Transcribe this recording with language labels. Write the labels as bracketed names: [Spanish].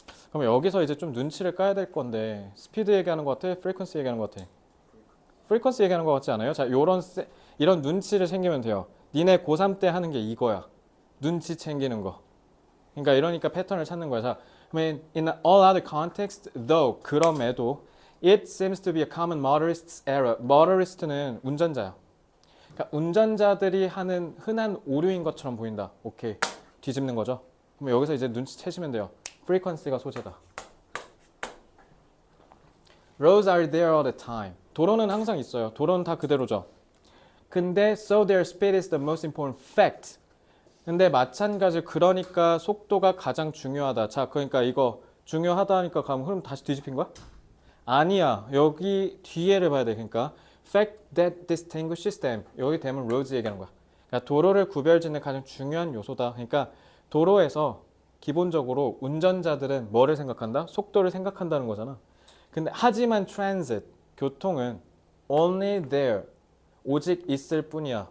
[Korean] 그럼 여기서 이제 좀 눈치를 까야 될 건데 스피드 얘기하는 것 같아? 프리퀀시 얘기하는 것 같아? 프리퀀시 얘기하는 것 같지 않아요? 자, 이런 눈치를 챙기면 돼요. 니네 고3 때 하는 게 이거야. 눈치 챙기는 거. 이러니까 패턴을 찾는 거야. 자, 그러면 [English] in all other contexts, though, [Korean] 그럼에도 [English] it seems to be a common motorist's error. [Korean] motorist는 운전자야. 그러니까 운전자들이 하는 흔한 오류인 것처럼 보인다. 오케이. 뒤집는 거죠. 그럼 여기서 이제 눈치채시면 돼요. frequency가 소재다. [English] Roads are there all the time. [Korean] 도로는 항상 있어요. 도로는 다 그대로죠. [English] 근데 so their speed is the most important fact. [Korean] 근데 마찬가지 그러니까 속도가 가장 중요하다. 자, 그러니까 이거 중요하다니까 가면 흐름 다시 뒤집힌 거야? 아니야. 여기 뒤에를 봐야 돼. [English] 그러니까 fact that distinguishes them. [Korean] 여기 되면 roads 얘기하는 거야. 그러니까 도로를 구별짓는 가장 중요한 요소다. 그러니까 도로에서 기본적으로 운전자들은 뭐를 생각한다? 속도를 생각한다는 거잖아. 근데 하지만 transit, 교통은 [English] only there, [Korean] 오직 있을 뿐이야.